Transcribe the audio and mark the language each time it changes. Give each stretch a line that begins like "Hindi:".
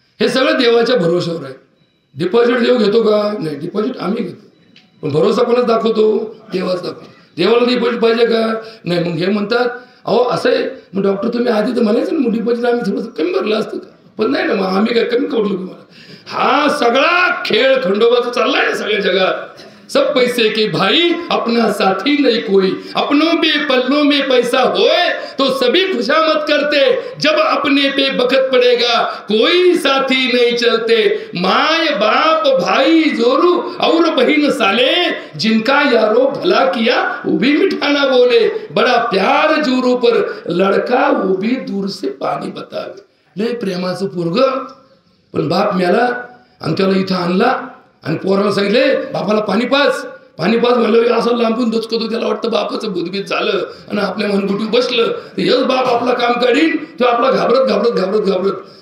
Marathi: हे सगळं देवाच्या भरोशावर आहे. डिपॉझिट देव घेतो का? नाही, डिपॉझिट आम्ही घेतो. पण भरोसा कोणाच दाखवतो? देवाच दाखवतो. देवाला डिपॉझिट पाहिजे का? नाही. मग हे म्हणतात अहो असं आहे, मग डॉक्टर तुम्ही आधी तर म्हणायचं ना, मग डिपॉझिट आम्ही थोडंसं कमी भरलं असतं का? पण नाही ना, मग आम्ही काय कमी करू तुम्हाला. हा सगळा खेळ खंडोबाचा चाललाय ना सगळ्या जगात.
Hindi: सब पैसे के भाई अपना साथी नहीं कोई, अपनों में पल्लों में पैसा होए तो सभी खुशामद करते, जब अपने पे बखत पड़ेगा कोई साथी नहीं चलते. माय बाप भाई जोरू और बहन साले, जिनका यारो भला किया वो भी मिठाना बोले, बड़ा प्यार जोरू पर लड़का वो भी दूर से पाणी बतावे.
Marathi: लय प्रेमाचं पोरग, पण बाप मेला आणि त्याला इथं आणला आणि पोराला सांगितले बापाला पाणी पाच म्हणलं असं लांबून दोचकतो. त्याला वाटतं बापाचं भूतभीत झालं आणि आपल्या मनगुटी बसलं. हेच बाप आपला काम काढीन, तो आपला घाबरत.